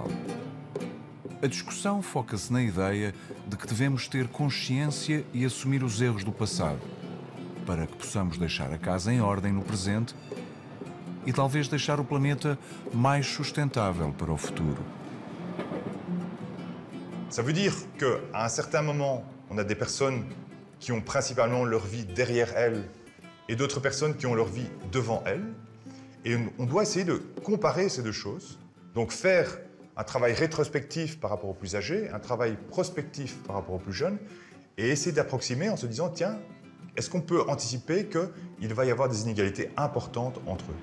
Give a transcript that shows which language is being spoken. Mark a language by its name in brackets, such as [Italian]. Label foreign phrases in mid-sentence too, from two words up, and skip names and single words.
[Portuguese] A discussão foca-se na ideia de que devemos ter consciência e assumir os erros do passado, para que possamos deixar a casa em ordem no presente e talvez deixar o planeta mais sustentável para o futuro. [French] Ça veut dire qu'à un certain moment, on a des personnes qui ont principalement leur vie derrière elles et d'autres personnes qui ont leur vie devant elles. Et on doit essayer de comparer ces deux choses. Donc faire un travail rétrospectif par rapport aux plus âgés, un travail prospectif par rapport aux plus jeunes, et essayer d'approximer en se disant, tiens, est-ce qu'on peut anticiper qu'il va y avoir des inégalités importantes entre eux?